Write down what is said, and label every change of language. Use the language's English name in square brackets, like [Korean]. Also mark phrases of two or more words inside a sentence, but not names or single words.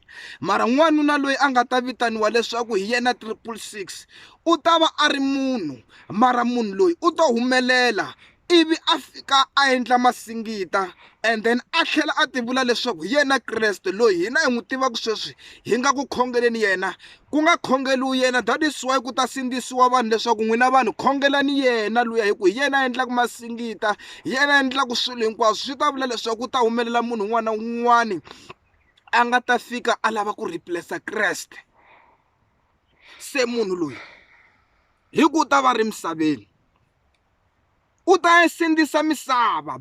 [Tsonga] Mara n'wanuna loyi a nga ta vitaniwa leswaku hi yena 666 u ta va a ri munhu mara munhu loyi u to humelela ivi a fika a endla masingita [English] and then [Tsonga] a tlhela a tivula leswaku yena Kreste loyi hina hi n'wi tivaka sweswi hi nga ku khongeleni yena ku nga khongeliwi yena. [English] That is why [Tsonga] ku ta sindzisiwa vanhu leswaku n'wina vanhu khongelani yena luya hi ku hi yena a endlaka masingita hi yena a endlaka swilo hinkwaswo. Swi ta vula leswaku ku ta humelela munhu un'wana na un'wana a nga ta fika a lava ku replace Kreste. Se munhu loyi hi ku ta va ri misaveni u ta sindzisa misava.